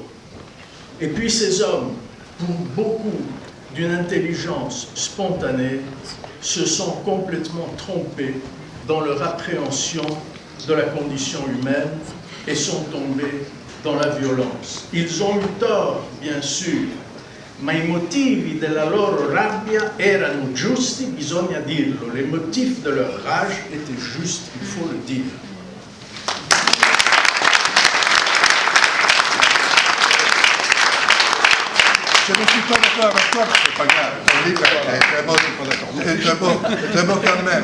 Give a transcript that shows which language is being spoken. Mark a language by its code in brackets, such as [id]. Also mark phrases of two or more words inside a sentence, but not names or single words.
[fr] Et puis ces hommes, pour beaucoup d'une intelligence spontanée, se sont complètement trompés dans leur appréhension de la condition humaine et sont tombés dans la violence. Ils ont eu tort, bien sûr, [it] ma i motivi della loro rabbia erano giusti, bisogna dirlo. [fr] Les motifs de leur rage étaient justes, il faut le dire. Je ne suis pas d'accord avec toi, c'est pas grave. Ton livre est très bon quand même.